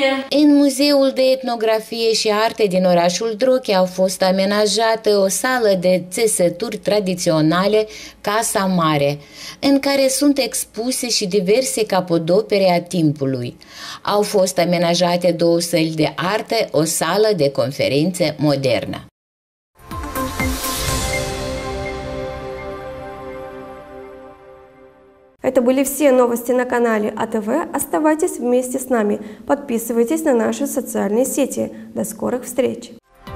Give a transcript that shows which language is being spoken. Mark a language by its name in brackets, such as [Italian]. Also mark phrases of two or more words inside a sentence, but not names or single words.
[Romanian] În Muzeul de Etnografie și Arte din orașul Droghia a fost amenajată o sală de țesături tradiționale, Casa Mare, în care sunt expuse și diverse capodopere a timpului. Au fost amenajate 2 săli de artă, o sală de conferințe modernă. [Russian] Это были все новости на канале АТВ. Оставайтесь вместе с нами. Подписывайтесь на наши социальные сети. До скорых встреч!